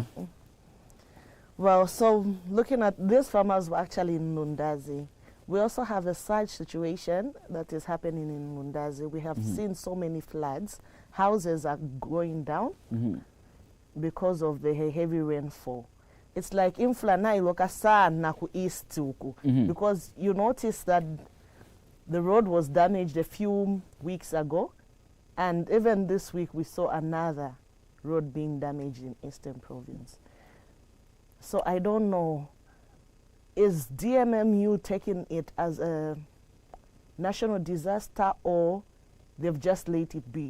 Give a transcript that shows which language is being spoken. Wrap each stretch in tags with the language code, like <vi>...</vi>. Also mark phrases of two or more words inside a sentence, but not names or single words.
<en>Well, so looking at these farmers were actually in Lundazi. We also have a surge situation that is happening in Lundazi. We have seen so many floods. Houses are going down because of the heavy rainfall. It's like</en> <ny>inflana iloka sana ku east huku</ny> <en>because you notice that the road was damaged a few weeks ago, and even this week we saw another road being damaged in Eastern Province. So I don't know, is DMMU taking it as a national disaster or they've just let it be?</en>